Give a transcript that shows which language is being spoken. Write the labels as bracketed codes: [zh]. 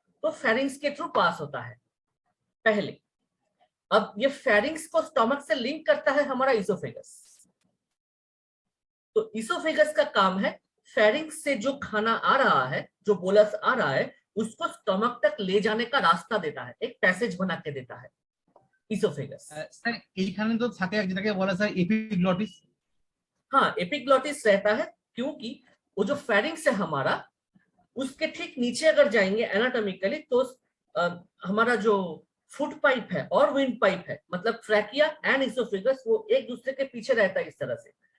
[hi] तो फेरिंग्स के through pass होता है पहले। अब ये फेरिंग्स को स्टमक से लिंक करता है हमारा इसोफेगस। तो इसोफेगस का काम है फेरिंग्स से जो खाना आ रहा है, जो बोलस आ रहा है, उसको स्टमक तक ले जाने का रास्ता देता है, एक पैसेज बना के देता है इसोफेगस। [bn] স্যার এইখানে তো থাকে যেটাকে বলা হয় এপিগ্লটিস। [hi] हाँ, एपिग्लॉटिस रहता है, क्योंकि वो जो फेरिंग्स है हमारा, उसके ठीक नीचे अगर जाएंगे एनाटॉमिकली, तो हमारा जो फूड पाइप है और विंड पाइप है, मतलब ट्रैकिया एंड इसोफेगस, वो एक दूसरे के पीछे रहता है इस तरह से।